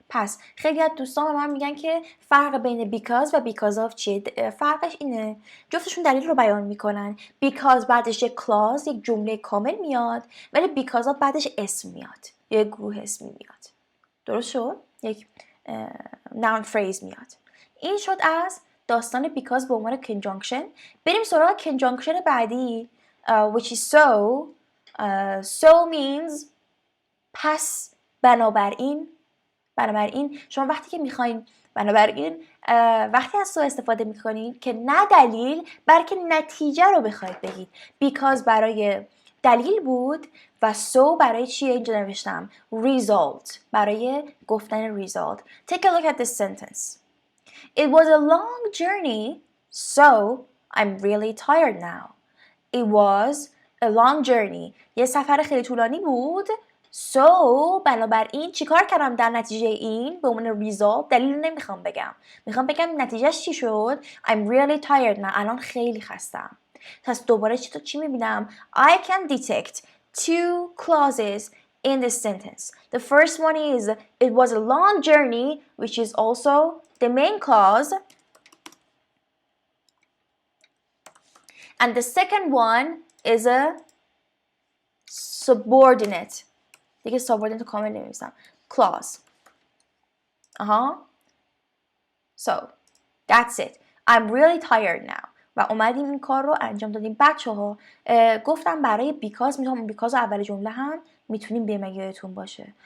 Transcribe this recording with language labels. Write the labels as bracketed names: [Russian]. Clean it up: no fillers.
[Persian] پس خیلی از دوستان به من میگن که فرق بین because و because of چیه؟ فرقش اینه جفتشون دلیل رو بیان میکنن. because بعدش یک clause، یک جمله کامل میاد، ولی because of بعدش اسم میاد، یک گروه اسمی میاد. درست شد؟ یک noun phrase میاد. این شد از داستان because به عنوان conjunction. بریم سراغ conjunction بعدی [English] which is so. So means [Persian] پس، بنابراین شما وقتی که میخواین وقتی از so استفاده میکنید که نه دلیل بلکه نتیجه رو بخواید بگید. because برای دلیل بود و so برای چیه؟ اینجا نوشتم result، برای گفتن result. [English] Take a look at this sentence. It was a long journey, so I'm really tired now. It was a long journey. [Persian] یه سفر خیلی طولانی بود. So بنابراین چیکار کردم در نتیجه این؟ به عنوان result. دلیل نمیخوام بگم، میخوام بگم نتیجهش چی شد. [English] I'm really tired now. [Persian] الان خیلی خستم. پس دوباره چی میبینم؟ [English] I can detect two clauses in this sentence. The first one is it was a long journey, which is also the main clause. And the second one is a subordinate. [Persian] دیگه subordinate کامل نمی‌نویسم. [English] Clause. So, that's it. I'm really tired now. [Persian] و اومدیم این کار رو انجام دادیم. بچه‌ها گفتم برای because میتونم because اول جمله هم میتونیم بگیم اگه یادتون باشه.